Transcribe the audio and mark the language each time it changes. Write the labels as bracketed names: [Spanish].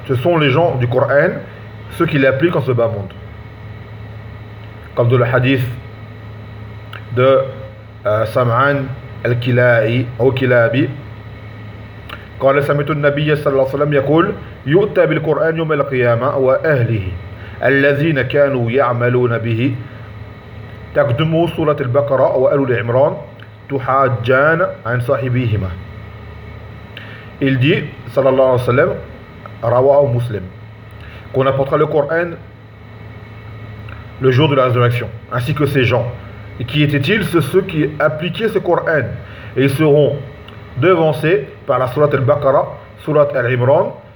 [French] Ce sont les gens du Coran, ceux qui l'appliquent en ce bas monde. Comme dans le hadith de [Arabic] سمعان الكلابي أو كلابي قال سمعت النبي صلى الله عليه وسلم يقول يؤتى بالقرآن يوم القيامة وأهله الذين كانوا يعملون به تقدموا سورة البقرة وآل عمران تحاجان عن صاحبهما. [French] Il dit [Arabic] صلى الله عليه وسلم رواه مسلم [French] qu'on apportera le Coran le jour de la résurrection ainsi que ces gens. Et qui étaient-ils? C'est ceux qui appliquaient ce Coran. Et ils seront devancés par la surat al-Baqarah, surat al-Imran,